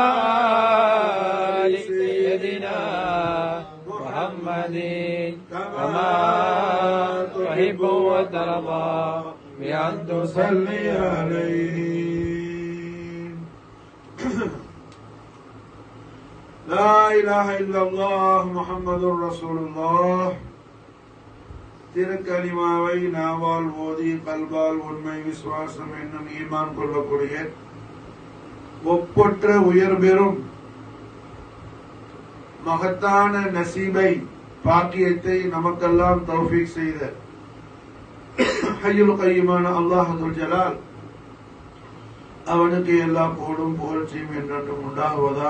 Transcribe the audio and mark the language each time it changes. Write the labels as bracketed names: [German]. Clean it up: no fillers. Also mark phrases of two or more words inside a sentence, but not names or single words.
[Arabic] آل سيدنا محمد كما تحب وترضى بأن تصلي عليه. لا إله إلا الله محمد رسول الله [Tamil] திருக்கலிமாவை நாவால் ஓதி கல்வால் உண்மை விசுவாசம் என்னும் ஈமான் கொள்ளக்கூடிய ஒப்பற்ற உயர் பெறும் மகத்தான நசீபை பாக்கியத்தை நமக்கெல்லாம் தௌஃபீக் செய்த ஹய்யுல் கய்யூமான [Arabic] الله ذو الجلال [Tamil] அவனுக்கு எல்லா புகழும் புகழ்ச்சியும் என்றென்றும் உண்டாகுவதாக.